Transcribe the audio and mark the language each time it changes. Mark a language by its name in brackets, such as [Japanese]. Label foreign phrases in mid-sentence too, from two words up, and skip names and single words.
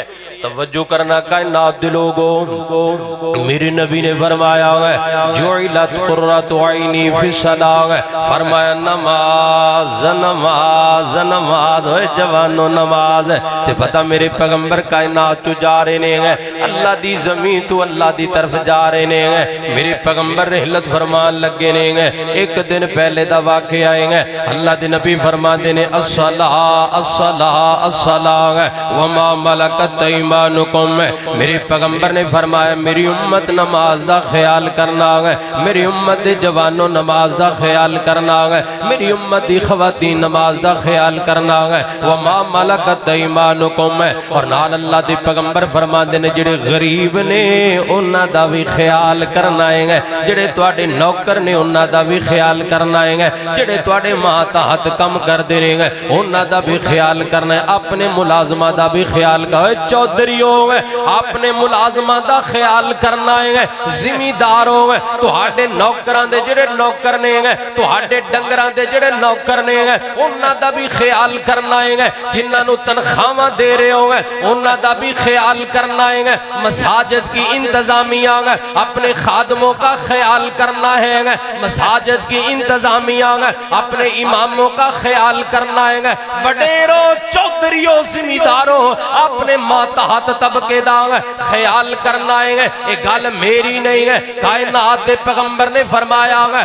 [Punjabi] توجہ کرنا کائنات دے لوگوں، میرے نبی نے فرمایا ہے [Arabic] جعلت قرۃ عینی فی الصلاۃ، [Punjabi] فرمایا نماز نماز نماز، ہوئے جوانو نماز ہے تے پتہ میرے پیغمبر کائنات چو جا رہے ہیں، اللہ دی زمین تو اللہ دی طرف جا رہے ہیں، میرے پیغمبر رحلت فرمان لگے نے گے، ایک دن پہلے دا واقع آئے گے، اللہ دے نبی فرما دینے [Arabic] الصلاة الصلاة الصلاة وما ملکت ایمانکم، [Punjabi] میرے پیغمبر نے فرمایا میری امت نماز دا خیال کرنا ہے، میری امت دے جوانو نماز دا خیال کرنا ہے، میری امت دی خواتین نماز دا خیال کرنا ہے، [Arabic] وما ملکت [Punjabi] ایمانکم، اور نال اللہ دے پیغمبر فرما دینے جڑے غریب نے انہاں دا بھی خیال کرنا ہے، جڑے تواڈے نوکر نے انہاں دا بھی خیال کرنا ہے، جڑے تواڈے ماتحت کم کر دے رہے ہیں انہاں دا بھی خیال کرنا ہے، اپنے ملازمہ دا بھی خیال کرنا ہے، چودھریوں ہے اپنے ملازمہ دا خیال کرنا ہے، زمینداروں ہے تواڈے نوکراں دے جڑے نوکر نے ہیں، تواڈے ڈنگراں دے جڑے نوکر نے ہیں انہاں دا بھی خیال کرنا ہے، جنہاں نو تنخواہ دے رہے ہو انہاں دا بھی خیال کرنا ہے، [Urdu] مساجد کی انتظامیہ اپنے خادموں کا خیال کرنا ہے، مساجد کی انتظامیہ اپنے اماموں کا خیال کرنا ہے، [Punjabi] وڈیروں چودھریوں زمینداروں اپنے ماتحت طبقے دا خیال کرنا ہے، ایک گل میری نہیں ہے، کائنات دے پیغمبر نے فرمایا